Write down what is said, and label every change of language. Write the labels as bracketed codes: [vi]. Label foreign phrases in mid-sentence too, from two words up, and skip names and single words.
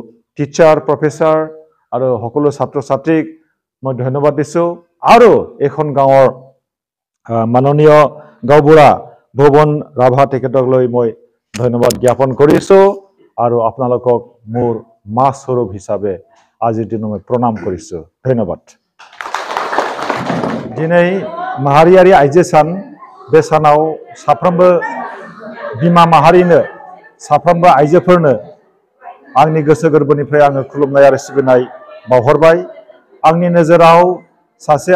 [en] teacher professor [as] আৰু সকলো ছাত্ৰ ছাত্ৰীক মই ধন্যবাদ দিছোঁ আৰু এখন গাঁৱৰ মাননীয় গাঁওবুঢ়া ভুৱন ৰাভা তেখেতক লৈ মই ধন্যবাদ জ্ঞাপন কৰিছোঁ আৰু আপোনালোকক মোৰ মা স্বৰূপ হিচাপে আজিৰ দিনত মই প্ৰণাম কৰিছোঁ ধন্যবাদ [brx] दिनै माहारियारि आइजो सान बे सानाव साफ्रोमबो बिमा माहारिनो साफ्रोमबो आइजोफोरनो आंनि गोसो गोरबोनिफ्राय आङो खुलुमनाय आरो सिबिनाय बावहरबाय आंनि नोजोराव सासे